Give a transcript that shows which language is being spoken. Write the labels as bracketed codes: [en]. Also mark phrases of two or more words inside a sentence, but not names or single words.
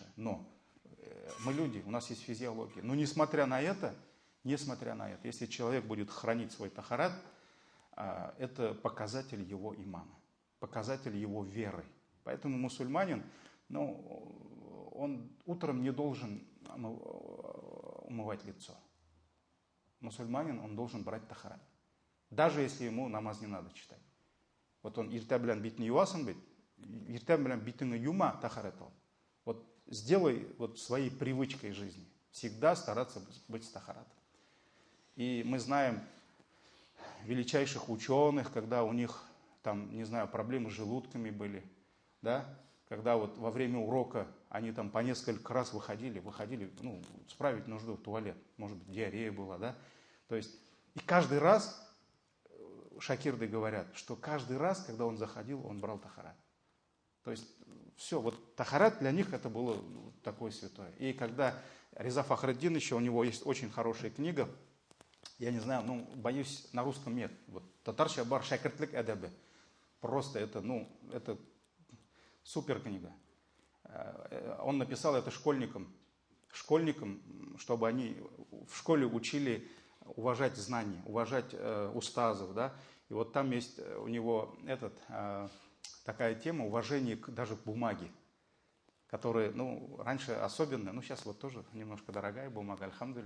[ru] Но мы люди, у нас есть физиология. Но несмотря на это, если человек будет хранить свой тахарат, это показатель его имана, показатель его веры. Поэтому мусульманин, он утром не должен умывать лицо. Мусульманин, он должен брать тахарат. Даже если ему намаз не надо читать. [tt] Он иртә белән битне юасың бит, иртә белән битеңне юма тахарат ал. [ru] Сделай своей привычкой жизни. Всегда стараться быть с тахаратом. И мы знаем величайших ученых, когда у них там, не знаю, проблемы с желудками были, да, когда вот во время урока они там по несколько раз выходили, ну, справить нужду в туалет, может быть, диарея была, да, то есть, и каждый раз, шакирды говорят, что каждый раз, когда он заходил, он брал тахарат. То есть, все, вот тахарат для них это было такое святое. И когда Реза Фахреддин, еще у него есть очень хорошая книга, я не знаю, ну, боюсь, на русском нет, вот, [tt] Татарша бар шакиртлик эдебе, [ru] просто это, ну, это супер книга. Он написал это школьникам, чтобы они в школе учили уважать знания, уважать устазов, да. И вот там есть у него такая тема уважения даже к бумаге, которая, ну, раньше особенно, ну, сейчас вот тоже немножко дорогая бумага, альхамдулилля.